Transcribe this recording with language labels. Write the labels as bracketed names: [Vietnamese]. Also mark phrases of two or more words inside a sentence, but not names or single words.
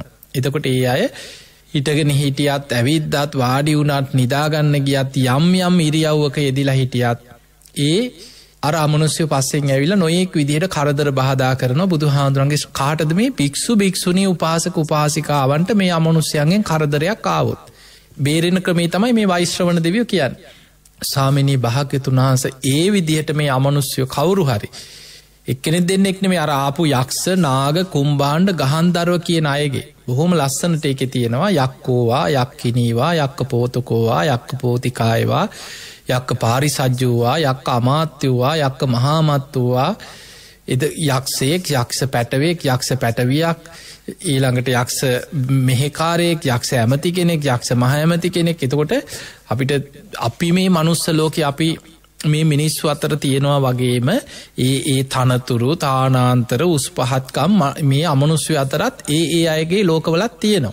[Sinhala] එතකොට ඒ අය හිටගෙන හිටියත් ඇවිද්දත් වාඩි වුණත් නිදාගන්න ගියත් යම් යම් ඉරියව්වක යෙදිලා හිටියත් ඒ අර අමනුස්්‍ය පස්සෙන් ඇවිල නොයෙක් විදිහට කරදර බාධා කරන බුදුහාමුදුරන්ගේ කාටද මේ භික්ෂු භික්ෂුණී උපාසක උපාසිකාවන්ට මේ අමනුස්්‍යයන්ගෙන් කරදරයක් ආවොත්. බේරෙන ක්‍රමේ තමයි මේ වෛශ්‍රවණ දෙවියෝ කියන්නේ. ස්වාමිනී භාග්‍යවතුන් වහන්සේ ඒ විදිහට මේ අමනුස්්‍යයෝ කවුරු හරි එක්කෙනෙක් දෙන්නෙක් නෙමෙයි අර ආපු යක්ෂ නාග කුම්බාණ්ඩ ගහන්දරව කියන අයගේ බොහොම ලස්සනට ඒකේ තියෙනවා [Pali] යක්කෝවා යක්කිනීවා යක්ක පෝතකෝවා යක්ක පෝතිකායවා යක්ක පාරිසජ්ජුවා යක්ක අමාත්‍යවා යක්ක මහාමත්තුවා [Sinhala] එද යක්ෂයෙක් යක්ෂ පැටවෙක් යක්ෂ පැටවියක් ඊළඟට යක්ෂ මෙහෙකාරයෙක් යක්ෂ ඇමති කෙනෙක් යක්ෂ මහ ඇමති කෙනෙක්. එතකොට අපිට අපි මේ මනුස්ස ලෝකේ අපි මේ මිනිස්සු අතර තියෙනවා වගේම ඒ තනතුරු තානාන්තර උස් පහත්කම් මේ අමනුස්්‍ය අතරත් ඒ අයගේ ලෝකවලත් තියෙනවා.